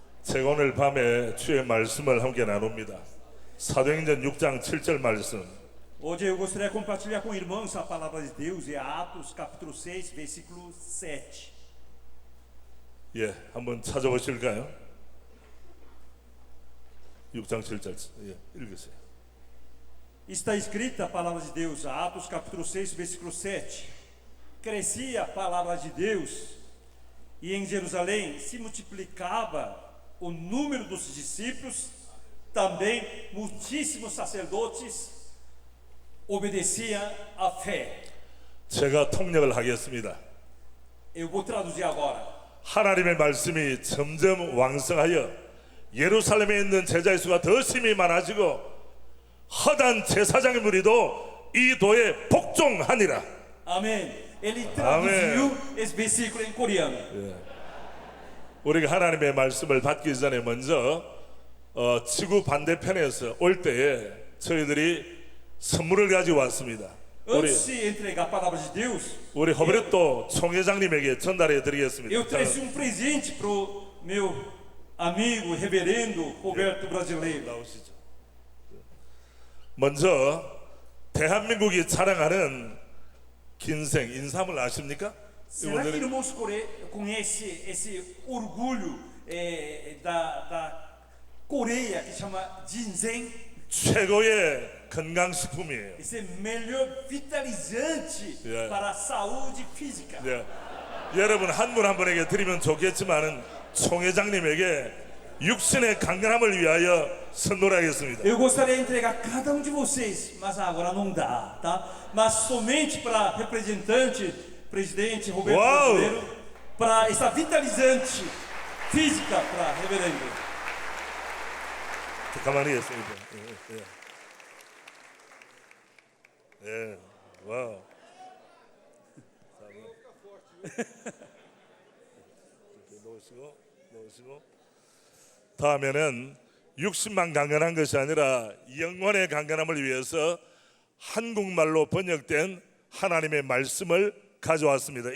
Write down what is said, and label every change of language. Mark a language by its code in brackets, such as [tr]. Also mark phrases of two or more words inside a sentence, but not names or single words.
[ko] 제가 오늘 밤에 주의 말씀을 함께 나눕니다. 사도행전 6장 7절 말씀. [pt] Hoje eu gostaria de compartilhar com irmãos a palavra de Deus em Atos capítulo 6, versículo 7. [ko] 예, 한번 찾아보실까요? 6장 7절. 예, 읽으세요. [pt] Está escrita a palavra de Deus, Atos capítulo 6, versículo 7. Crescia a palavra de Deus e em Jerusalém se multiplicava o número dos discípulos, também muitíssimos sacerdotes obedeciam à fé. [ko] 제가 통역을 하겠습니다. [pt] Eu vou traduzir agora. [ko] 하나님의 말씀이 점점 왕성하여 예루살렘에 있는 제자의 수가 더 심히 많아지고 허단 제사장의 무리도 이 도에 복종하니라. [pt] Amém. Ele traduziu esse versículo em coreano. [ko] 우리가 하나님의 말씀을 받기 전에 먼저 지구 반대편에서 올 때에 저희들이 선물을 가지고 왔습니다. [pt] Antes de entregar a palavra de Deus, [ko] 우리 허브렛도 총회장님에게 전달해 드리겠습니다. [pt] eu trouxe presente para o meu amigo reverendo Roberto Brasileiro. [ko] 나오시죠. 먼저 대한민국이 자랑하는 긴생 인삼을 아십니까? [pt] Será que irmãos conhecem esse orgulho da Coreia que chama ginseng? [ko] 최고의 건강식품이에요. [pt] Esse é melhor vitalizante para a saúde física. [ko] 네. 여러분 한 분 한 분에게 드리면 좋겠지만은 총회장님에게 육신의 강건함을 위하여 선물하겠습니다. [pt] Eu gostaria de entregar a cada de vocês, mas agora não dá, tá? Mas somente para representante, presidente Roberto Brasileiro, para essa vitalizante física para reverendo. [ko] 가만히 있습니다. 예, 와우. 놓으시고. 다음에는 60만 강건한 것이 아니라 영혼의 강건함을 위해서 한국말로 번역된 하나님의 말씀을 가져왔습니다.